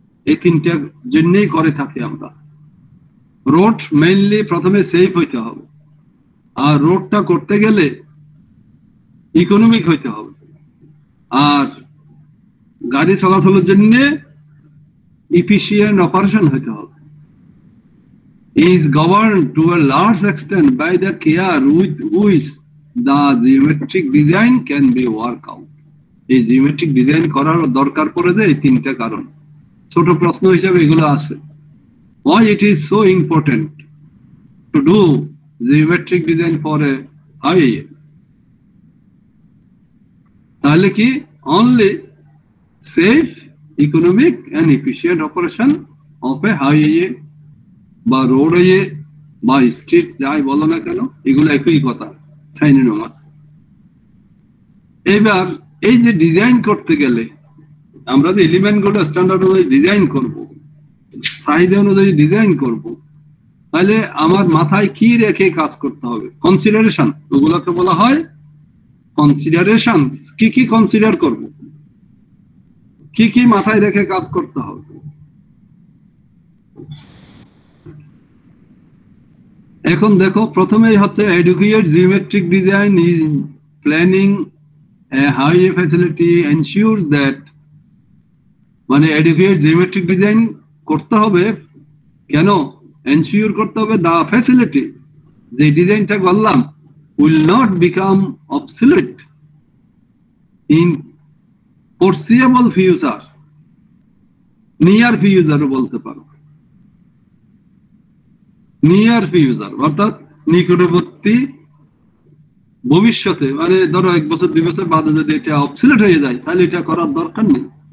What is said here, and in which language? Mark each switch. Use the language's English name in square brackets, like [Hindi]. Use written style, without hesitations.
[Bangla] এই তিনটা জন্যই করে থাকি আমরা। রোড মেইনলি প্রথমে সেফ হইতে হবে, আর রোডটা করতে গেলে ইকোনমিক হইতে হবে, আর গাড়ি চলাচলের জন্য ইফিশিয়েন্ট অপারেশন হইতে হবে। [English] is governed to a large extent by the care with which the geometric design can be worked out. [Bangla] এই জিওমেট্রিক ডিজাইন করার দরকার পড়ে যায় এই তিনটা কারণ। ছোট প্রশ্ন হিসেবে এগুলো আসে। [English] Why it is so important to do geometric design for a highway? [Bangla] তাহলে কি [English] only safe, economic and efficient operation of a highway [Bangla] বা রোডওয়ে বা স্ট্রিট যাই বলো না কেন, এগুলো একই কথা, সাইনোনিমাস। এবার এই যে ডিজাইন করতে গেলে আমরা যে এলিমেন্ট গুলো স্ট্যান্ডার্ড অনুযায়ী ডিজাইন করব, সাইজ অনুযায়ী ডিজাইন করব, তাহলে আমার মাথায় কি রেখে কাজ করতে হবে? কনসিডারেশন, ওগুলোকে বলা হয় কনসিডারেশনস। কি কি কনসিডার করব, কি কি মাথায় রেখে কাজ করতে হবে? এখন দেখো, প্রথমেই হচ্ছে [English] adequate geometric design is planning a highway facility ensures that, মানে adequate geometric design [Bangla] করতে হবে কেন? এনশিওর করতে হবে [English] the facility, [Bangla] যে ডিজাইনটা করলাম, [English] will not become obsolete in foreseeable future, near future [Bangla] বলতে পারো, নিয়ার ফিউচার অর্থাৎ নিকটবর্তী ভবিষ্যতে, মানে ধরো 1 বছর 2 বছর বাদে যদি এটা অবসলিট হয়ে যায় তাহলে এটা করার দরকার নেই।